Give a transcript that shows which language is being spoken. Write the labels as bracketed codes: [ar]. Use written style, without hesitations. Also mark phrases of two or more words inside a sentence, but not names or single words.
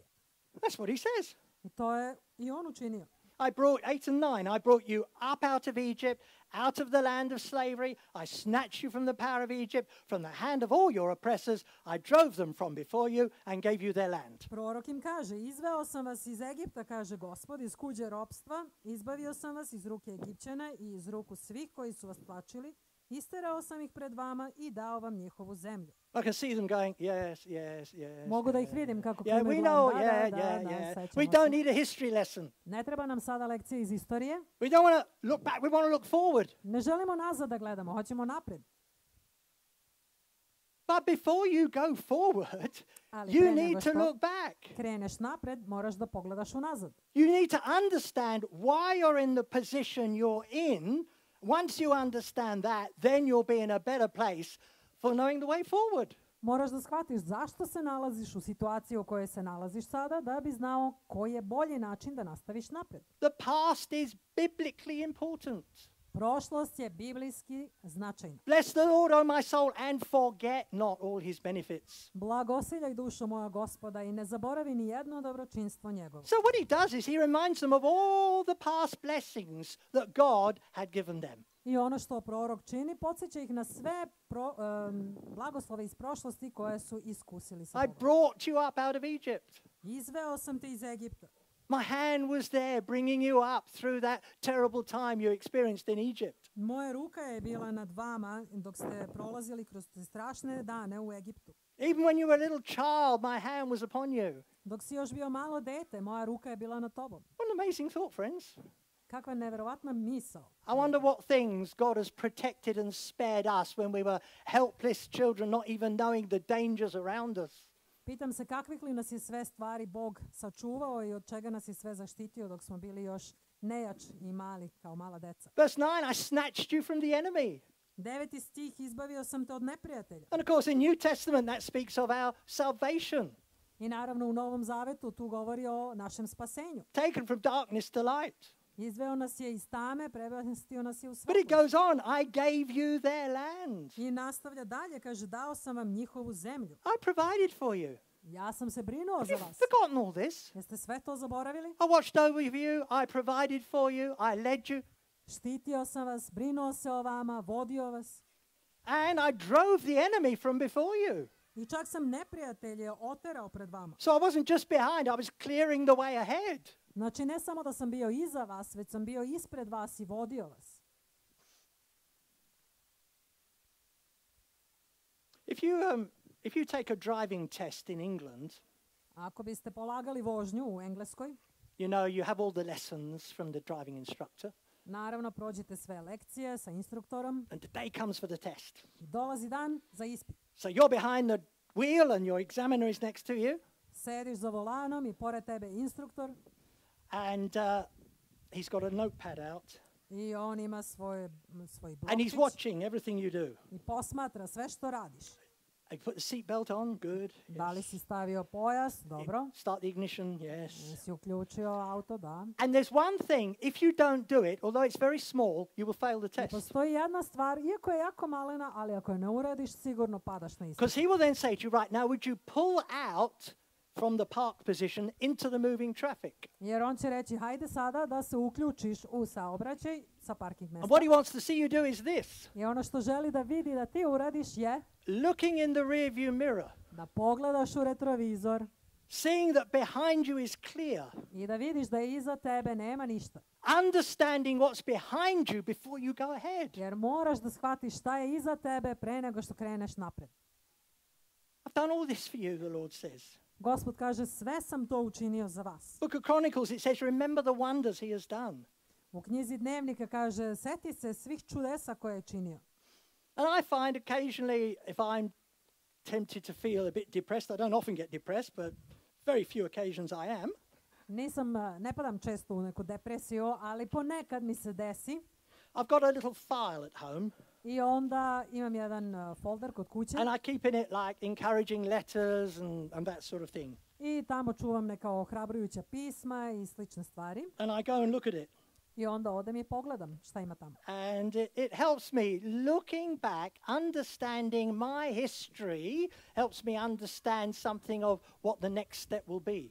[en] That's what he says. [sr] I to je i on učinio. [en] I brought 8 and 9. I brought you up out of Egypt, out of the land of slavery. I snatched you from the power of Egypt, from the hand of all your oppressors. I drove them from before you and gave you their land. [sr] Prorok im kaže, izveo sam vas iz Egipta, kaže Gospod, iz kuđe ropstva, izbavio sam vas iz ruke Egipćana i iz ruku svih koji su vas tlačili, isterao sam ih pred vama i dao vam njihovu zemlju. [en] I can see them going, yes, yes, yes. [sr] Mogu da ih vidim kako [en] Yeah, [sr] klimaju [en] we [sr] glavom. [en] know, yeah. [sr] sećamo [en] We don't [sr] se. [en] need a history lesson. [sr] Ne treba nam sada lekcija iz istorije. [en] We don't want to look back, we want to look forward. [sr] Ne želimo nazad da gledamo, hoćemo napred. [en] But before you go forward, [sr] Ali [en] you [sr] pre [en] need [sr] nego [en] to [sr] što [en] look back. [sr] kreneš napred, moraš da pogledaš unazad. [en] You need to understand why you're in the position you're in. Once you understand that, then you'll be in a better place for knowing the way forward. [sr] Moraš da shvatiš zašto se nalaziš u situaciji u kojoj se nalaziš sada, da bi znao koji je bolji način da nastaviš napred. [en] The past is biblically important. [sr] Prošlost je biblijski značajna. [en] Bless the Lord, O my soul, and forget not all his benefits. [sr] Blagosiljaj dušo moja Gospoda i ne zaboravi ni jedno dobročinstvo njegovo. [en] So what he does is he reminds them of all the past blessings that God had given them. [sr] I ono što prorok čini, podsjeća ih na sve blagoslove iz prošlosti koje su iskusili sa [en] I [sr] Bogom. [en] brought you up out of Egypt. [sr] Izveo sam te iz Egipta. [en] My hand was there bringing you up through that terrible time you experienced in Egypt. [sr] Moja ruka je bila nad vama dok ste prolazili kroz te strašne dane u Egiptu. [en] Even when you were a little child, my hand was upon you. [sr] Dok si još bio malo dete, moja ruka je bila nad tobom. [en] What an amazing thought, friends. [sr] Kakva neverovatna misao. [en] I wonder what things God has protected and spared us when we were helpless children, not even knowing the dangers around us. [sr] Pitam se kakvih li nas je sve stvari Bog sačuvao i od čega nas je sve zaštitio dok smo bili još nejač i mali kao mala deca. [en] Verse 9, I snatched you from the enemy. [sr] 9. stih, izbavio sam te od neprijatelja. [en] And of course, in New Testament, that speaks of our salvation, [sr] I naravno u Novom Zavetu tu govori o našem spasenju. [en] taken from darkness to light. [sr] Izveo nas je iz tame, prebastio nas je u [en] But it [sr] svetlost. [en] goes on, I gave you their land. [sr] I nastavlja dalje, kaže, dao sam vam njihovu zemlju. [en] I provided for you. [sr] Ja sam se brinuo [en] Have [sr] za [en] you [sr] vas. [en] forgotten all this? [sr] Jeste sve to zaboravili? [en] I watched over you, I provided for you, I led you, [sr] Štitio sam vas, brinuo se o vama, vodio vas. [en] and I drove the enemy from before you. [sr] I čak sam neprijatelje oterao pred vama. [en] So I wasn't just behind, I was clearing the way ahead. [sr] Znači ne samo da sam bio iza vas, već sam bio ispred vas i vodio vas. [en] If you take a driving test in England, [sr] Ako biste polagali vožnju u Engleskoj, [en] you know you have all the lessons from the driving instructor, [sr] naravno prođete sve lekcije sa instruktorom [en] and the day comes for the test. [sr] i dolazi dan za ispit. [en] So you're behind the wheel and your examiner is next to you, [sr] Sediš za volanom i pored tebe instruktor [en] and he's got a notepad out, [sr] i on ima svoj [en] and he's [sr] blokčić [en] watching everything you do. [sr] i posmatra sve što radiš. [en] You put the seatbelt on, good. [sr] Da li [en] Yes. [sr] si stavio pojas? Dobro. [en] Start the ignition, yes. [sr] Si uključio auto? Da. [en] And there's one thing, if you don't do it, although it's very small, you will fail the [sr] I [en] test. [sr] postoji jedna stvar, iako je jako malena, ali ako je ne uradiš, sigurno padaš na ispit. [en] Because he will then say to you, right, now would you pull out from the park position into the moving traffic? [sr] Jer on će reći, hajde sada da se uključiš u saobraćaj sa parking [en] And [sr] mesta. [en] what he wants to see you do is this, [sr] I ono što želi da vidi da ti uradiš je [en] looking in the rear view mirror, [sr] da pogledaš u retrovizor [en] seeing that behind you is clear, [sr] i da vidiš da iza tebe nema ništa. [en] understanding what's behind you before you go ahead. [sr] Jer moraš da shvatiš šta je iza tebe pre nego što kreneš napred. [en] I've done all this for you, the Lord says. [sr] Gospod kaže, sve sam to učinio za vas. [en] Book of Chronicles, it says, remember the wonders he has done. [sr] U knjizi Dnevnika kaže, seti se svih čudesa koje je činio. [en] And I find occasionally, if I'm tempted to feel a bit depressed, I don't often get depressed, but very few occasions I am. [sr] Ne padam često u neku depresiju, ali ponekad mi se desi [en] I've got a little file at home, [sr] i onda imam jedan folder kod kuće [en] and I keep in it like encouraging letters and that sort of thing. [sr] i tamo čuvam neka ohrabrujuća pisma i slične stvari. [en] And I go and look at it. [sr] I onda odem i pogledam šta ima tamo. [en] And it helps me, looking back, understanding my history, helps me understand something of what the next step will be.